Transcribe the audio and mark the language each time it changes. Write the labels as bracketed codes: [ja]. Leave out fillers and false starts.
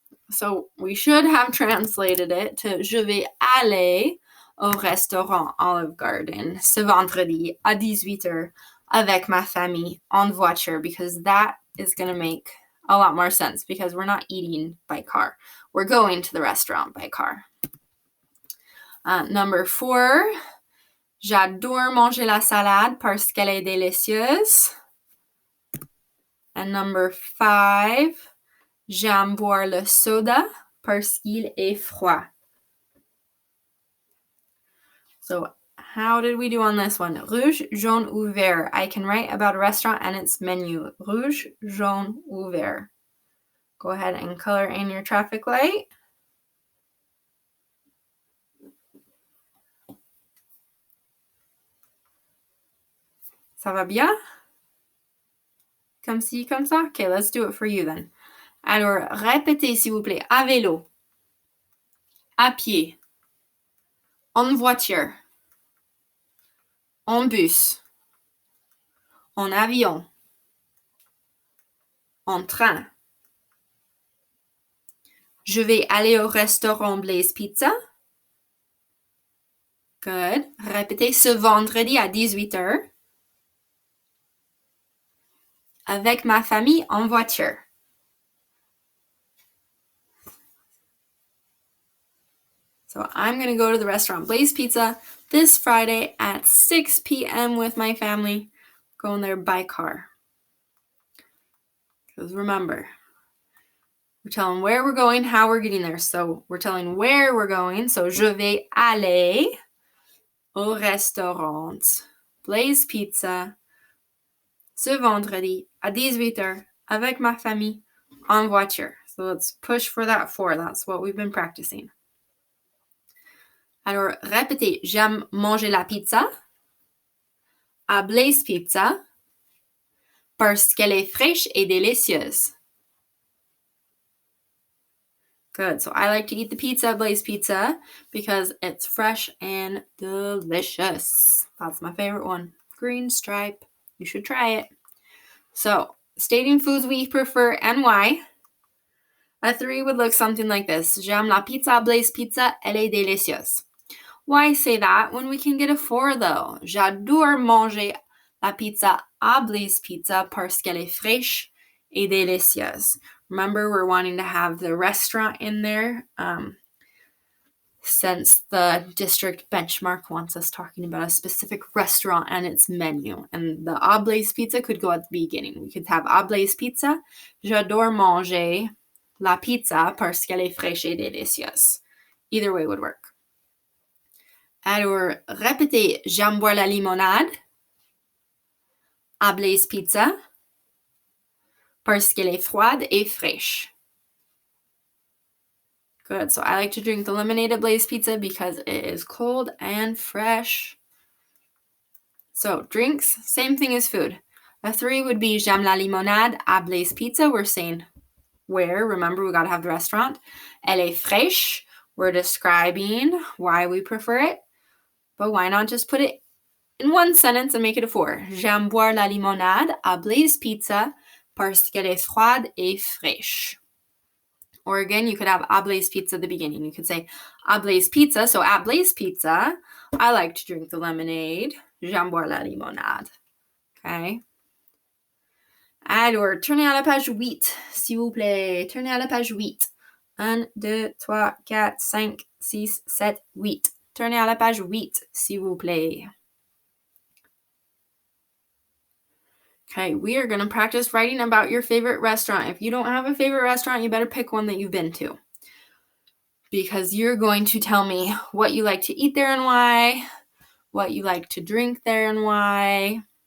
[en] So we should have translated it to [fr] je vais aller au restaurant Olive Garden ce vendredi à 18h avec ma famille en voiture, [en] because that is going to make a lot more sense because we're not eating by car. We're going to the restaurant by car. Number 4, [fr] j'adore manger la salade parce qu'elle est délicieuse. [en] And number 5, [fr] j'aime boire le soda parce qu'il est froid. [en] So how did we do on this one? [fr] Rouge, jaune ou vert. [en] I can write about a restaurant and its menu. [fr] Rouge, jaune ou vert. [en] Go ahead and color in your traffic light. [fr] Ça va bien? Comme ci, comme ça? [en] Okay, let's do it for you then. [fr] Alors, répétez s'il vous plaît. À vélo. À pied. En voiture. En bus. En avion. En train. Je vais aller au restaurant Blaze Pizza. Good. Répétez ce vendredi à 18h. Avec ma famille en voiture. [en] So I'm going to go to the restaurant Blaze Pizza this Friday at 6 p.m. with my family. Going there by car. Because remember, we're telling where we're going, how we're getting there. So we're telling where we're going. [fr] So je vais aller au restaurant Blaze Pizza ce vendredi à 18h avec ma famille en voiture. [en] So let's push for that 4. That's what we've been practicing. [fr] Alors, répétez. J'aime manger la pizza. À Blaze Pizza. Parce qu'elle est fraîche et délicieuse. [en] Good. So I like to eat the pizza at Blaze Pizza because it's fresh and delicious. That's my favorite one. Green stripe. You should try it. So, stating foods we prefer and why. A 3 would look something like this. [fr] J'aime la pizza à Blaze Pizza. Elle est délicieuse. [en] Why say that when we can get a 4 though? [fr] J'adore manger la pizza à Blaze Pizza parce qu'elle est fraîche et délicieuse. [en] Remember, we're wanting to have the restaurant in there since the district benchmark wants us talking about a specific restaurant and its menu. And the à Blaze Pizza could go at the beginning. We could have à Blaze Pizza. [fr] J'adore manger la pizza parce qu'elle est fraîche et délicieuse. [en] Either way would work. [fr] Alors, répétez. J'aime boire la limonade à Blaze Pizza parce qu'elle est froide et fraîche. [en] Good. So I like to drink the lemonade at Blaze Pizza because it is cold and fresh. So drinks, same thing as food. A 3 would be [fr] j'aime la limonade à Blaze Pizza. [en] We're saying where. Remember, we got to have the restaurant. [fr] Elle est fraîche. [en] We're describing why we prefer it. But why not just put it in one sentence and make it a 4? [fr] J'aime boire la limonade à Blaze Pizza parce qu'elle est froide et fraîche. [en] Or again, you could have à Blaze Pizza at the beginning. You could say à Blaze Pizza. So at Blaze Pizza, I like to drink the lemonade. [fr] J'aime boire la limonade. Okay. Alors, tournez à la page 8, s'il vous plaît. Tournez à la page 8. [en] 1, 2, 3, 4, 5, 6, 7, 8. [fr] Tournez à la page 8, s'il vous plaît. [en] Okay, we are going to practice writing about your favorite restaurant. If you don't have a favorite restaurant, you better pick one that you've been to. Because you're going to tell me what you like to eat there and why, what you like to drink there and why.